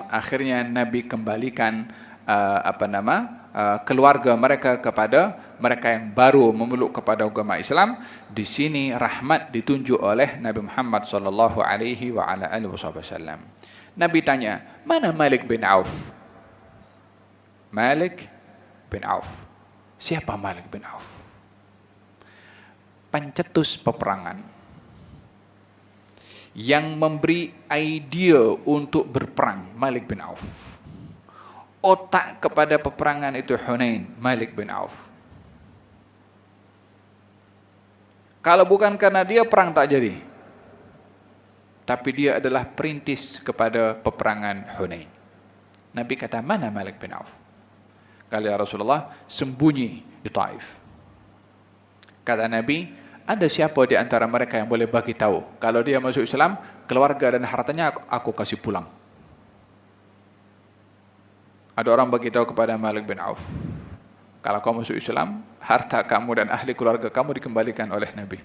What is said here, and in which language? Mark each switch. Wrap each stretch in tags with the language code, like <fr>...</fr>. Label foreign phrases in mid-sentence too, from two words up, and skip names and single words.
<ms>Akhirnya Nabi kembalikan keluarga mereka kepada mereka yang baru memeluk kepada agama Islam. Di sini rahmat ditunjuk oleh Nabi Muhammad SAW. Nabi tanya, mana Malik bin Auf? Malik bin Auf. Siapa Malik bin Auf? Pencetus peperangan yang memberi idea untuk berperang, Malik bin Auf. Otak kepada peperangan itu Hunain, Malik bin Auf. Kalau bukan karena dia, perang tak jadi. Tapi dia adalah perintis kepada peperangan Hunain. Nabi kata, mana Malik bin Auf? Kata</ms> <ar>يا رسول الله,</ar> <ms>sembunyi di Taif. Kata Nabi, ada siapa di antara mereka yang boleh bagi tahu kalau dia masuk Islam, keluarga dan hartanya aku kasih pulang. Ada orang bagi tahu kepada Malik bin Auf, kalau kau masuk Islam, harta kamu dan ahli keluarga kamu dikembalikan oleh Nabi.</ms>